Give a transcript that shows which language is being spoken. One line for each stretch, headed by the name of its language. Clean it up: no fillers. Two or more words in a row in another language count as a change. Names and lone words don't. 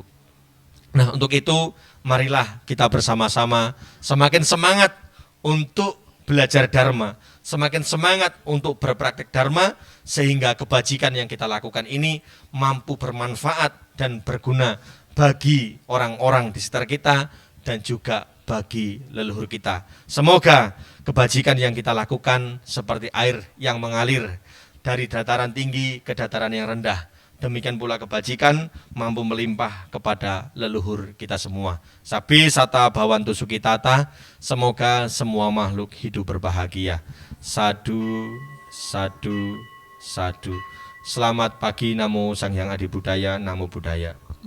Indonesian: Nah, untuk itu marilah kita bersama-sama semakin semangat untuk belajar Dharma, semakin semangat untuk berpraktik Dharma, sehingga kebajikan yang kita lakukan ini mampu bermanfaat dan berguna bagi orang-orang di sekitar kita dan juga bagi leluhur kita. Semoga kebajikan yang kita lakukan seperti air yang mengalir dari dataran tinggi ke dataran yang rendah. Demikian pula kebajikan mampu melimpah kepada leluhur kita semua.
Pali: Sabi sata bhavantu sukitata,
Indonesian: semoga semua makhluk hidup berbahagia.
Pali: Sadu, sadu, sadu.
Indonesian: Selamat pagi,
Pali: Namo Sang Hyang Adi Budaya, Namo Buddhaya.